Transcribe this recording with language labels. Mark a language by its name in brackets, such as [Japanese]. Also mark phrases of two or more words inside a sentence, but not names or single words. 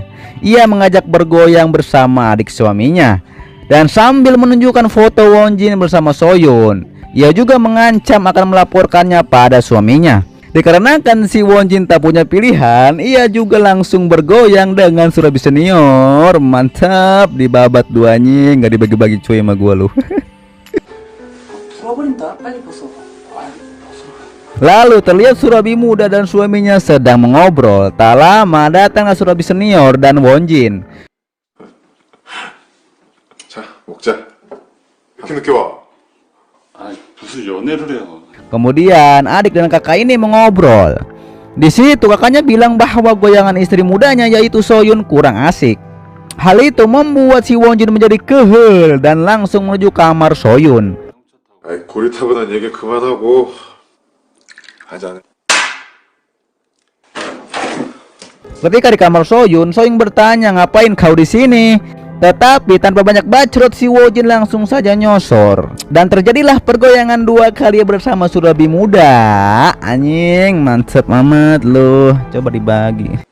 [Indonesian] Ia mengajak bergoyang bersama adik suaminya, dan sambil menunjukkan foto Wonjin bersama Soyoung, ia juga mengancam akan melaporkannya pada suaminya. Dikarenakan si Wonjin tak punya pilihan, ia juga langsung bergoyang dengan Surabi senior. Mantap, dibabat duanya, nggak dibagi-bagi cuy sama gua lu. [Korean] 풀어버린다. 빨리 벗어. [Indonesian] Lalu terlihat Surabi muda dan suaminya sedang mengobrol. Tak lama datanglah Surabi senior dan Wonjin. [Korean] 자, 먹자. 이렇게 늦게 와. 무슨 연애를 해요. [Indonesian] Kemudian adik dan kakak ini mengobrol. Di situ kakaknya bilang bahwa goyangan istri mudanya yaitu Soyoung kurang asik. Hal itu membuat si Wonjin menjadi kehel dan langsung menuju kamar Soyoung. [Korean] 고리타분한 얘기 그만하고 하자. [Indonesian] Ketika di kamar Soyoung, Soyoung bertanya, "Ngapain kau di sini?" Tetapi tanpa banyak bacot, si Wonjin langsung saja nyosor. Dan terjadilah pergoyangan dua kali bersama Surabi muda. Anjing, mantep amat loh. Coba dibagi.